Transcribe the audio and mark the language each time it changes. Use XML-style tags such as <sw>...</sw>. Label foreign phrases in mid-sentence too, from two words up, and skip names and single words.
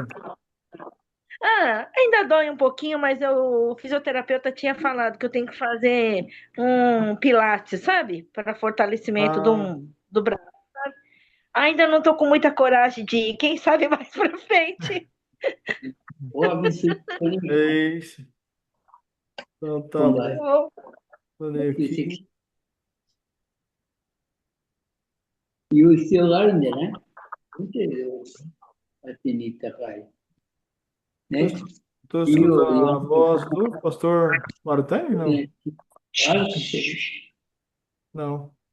<pt>Ah, ainda dói um pouquinho, mas o fisioterapeuta tinha falado que eu tenho que fazer um pilates, sabe? Para fortalecimento Ah, do braço. Ainda não tô com muita coragem de ir, quem sabe mais pra frente. é isso. Então tá bom. Falei aqui.</pt> <ja>言う必要があるんじゃない見てるよ。あっちに行ったかい。ね。いいよ、言わんと。</ja> <pt>Tô escutando a voz do pastor Martin? Não,</pt> <ja>悪くしてる。</ja> <pt>não.</pt>